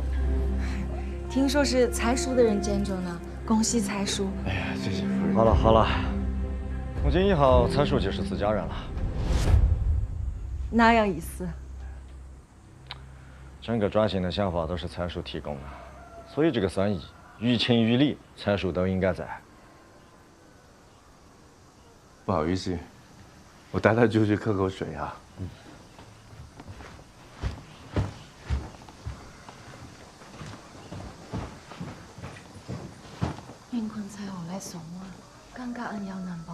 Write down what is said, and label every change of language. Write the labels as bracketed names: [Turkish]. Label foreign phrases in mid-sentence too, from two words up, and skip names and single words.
[Chinese] 聽說是才叔的人建築呢，恭喜才叔。哎呀，謝謝夫人。好了好了，從今以後才叔就是自家人了。哪樣意思？整個轉型的想法都是才叔提供的，所以這個生意於情於理，才叔都應該在。不好意思，我帶他出去喝口水啊。云坤才好來送我，感覺恩要難報。